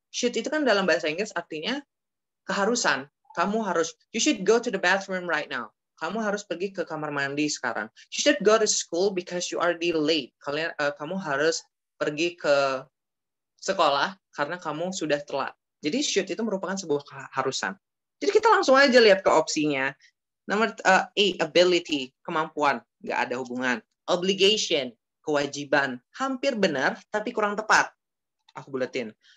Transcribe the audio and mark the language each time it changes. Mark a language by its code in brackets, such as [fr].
[id] Should itu kan dalam bahasa Inggris artinya keharusan. Kamu harus, [en] you should go to the bathroom right now. [id] Kamu harus pergi ke kamar mandi sekarang. [en] You should go to school because you are late. [id] Kamu harus pergi ke sekolah karena kamu sudah telat. Jadi should itu merupakan sebuah keharusan. Jadi kita langsung aja lihat ke opsinya. Nomor A, [en] ability, [id] kemampuan, nggak ada hubungan. Obligation, kewajiban, hampir benar tapi kurang tepat. Aku buletin.